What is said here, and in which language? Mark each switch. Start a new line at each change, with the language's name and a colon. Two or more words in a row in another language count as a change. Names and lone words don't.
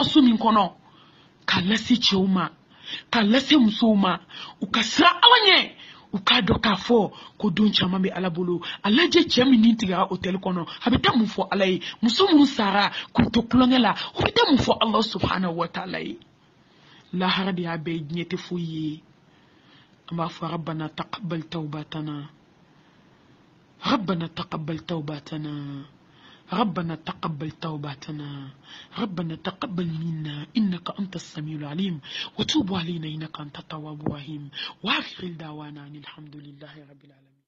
Bambara: so min kɔnɔ k'a lase cɛw ma k'a lase musow ma u ka sira ala ɲɛ u k'a dɔn k'a fɔ ko don caman bɛ ala bolo a lajɛ cɛ min ni tigɛra hôtel kɔnɔ a bɛ taa mun fɔ ala ye muso minnu sara k'u to kulonkɛ la u bɛ taa mun fɔ ala
Arabic: سبحانه وتعالى
Bambara: ye lahara de y'a bɛɛ diɲɛ tɛ foyi ye an b'a fɔ
Arabic: ربنا تقبل توبتنا ربنا تقبل توباتنا ربنا تقبل توباتنا ربنا تقبل منا إنك أنت السميع العليم وتوب علينا إنك أنت التواب الرحيم وآخر دعوانا الحمد لله رب العالمين.